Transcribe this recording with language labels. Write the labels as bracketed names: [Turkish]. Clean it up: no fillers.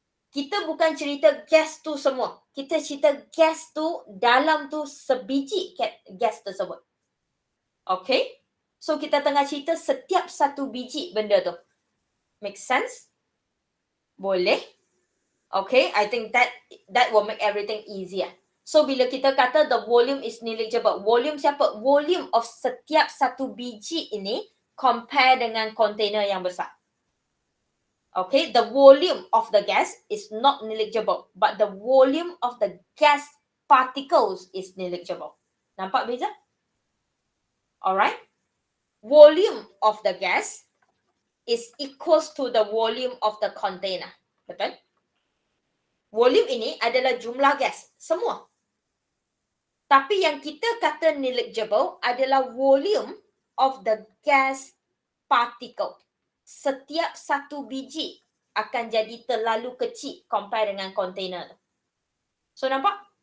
[Malay] Kita bukan cerita gas tu semua. Kita cerita gas tu dalam tu sebiji gas tersebut. Okay? So kita tengah cerita setiap satu biji benda tu. [English] Make sense? [Malay] Boleh? [English] Okay, I think that will make everything easier. So [Malay] bila kita kata [English] the volume is negligible, volume [Malay] siapa? [English] Volume of [Malay] setiap satu biji ini compare dengan container yang besar. [English] Okay, the volume of the gas is not negligible, but the volume of the gas particles is negligible. [Malay] Nampak beza? [English] Alright. Volume of the gas is equals to the volume of the container. [Malay] Betul? Volume ini adalah jumlah gas, semua. Tapi yang kita kata negligible adalah [English] volume of the gas particle. [Malay] Setiap satu biji akan jadi terlalu kecil compare dengan container. So nampak?